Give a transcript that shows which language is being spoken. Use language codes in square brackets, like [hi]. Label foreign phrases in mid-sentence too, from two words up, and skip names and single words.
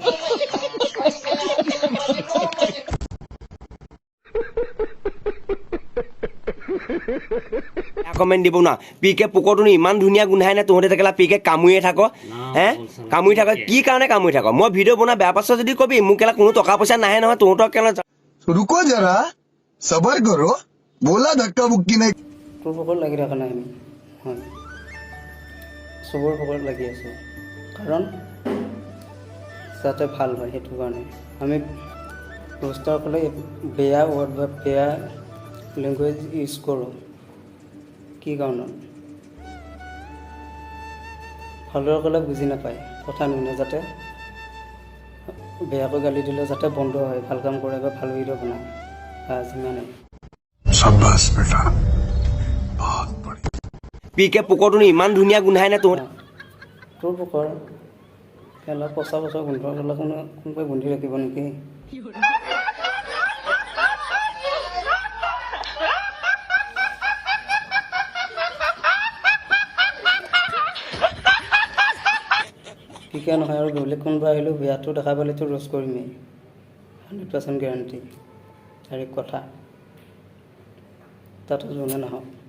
[as] কমেণ্ট দিব না। PK পোকৰটো ইমান ধুনীয়া গোন্ধাই নে? তহঁতে থাকিলা PK কামুৰিয়ে থাক, কামুৰি থাক, কি কাৰণে কামুৰি থাক? মই ভিডিঅ' বনাই বেয়া পাইছ যদি কবি, মোক কেলা কোনো টকা পইচা নাহে নহয়, তহঁতক কেলা। [hi] रुको जरा सबर करो बोला धक्का बुक्की नहीं। [as] তোৰ পকৰত লাগি থকা নাই আমি, হয় চবৰ পকৰত লাগি আছোঁ, কাৰণ যাতে ভাল হয় সেইটো কাৰণে। আমি ৰোষ্টাৰসকলে বেয়া ৱৰ্ড বা বেয়া লেংগুৱেজ ইউজ কৰোঁ কি কাৰণত ভালদৰে ক'লে বুজি নাপায় কথা নুশুনে যাতে বেয়াকৈ গালি দিলে যাতে বন্ধ হয় ভাল কাম কৰে বা ভাল ভিডিঅ' বনায় যিমানেই [hi] शाबाश बेटा बहुत बढ़िया [as] পি কে পোকৰটোনো ইমান ধুনীয়া গোন্ধাই নে তহঁতে তোৰ পোকৰ কেলা পচা গোন্ধ গ'লে কোনোবাই গোন্ধি ৰাখিব নেকি পিকে নহয় আৰু বেলেগ কোনোবা আহিলেও বেয়াটো দেখা পালেতো ৰ'জ কৰিমেই 100% [en] guarantee direct [as] কথা তাতো যোনে নহওক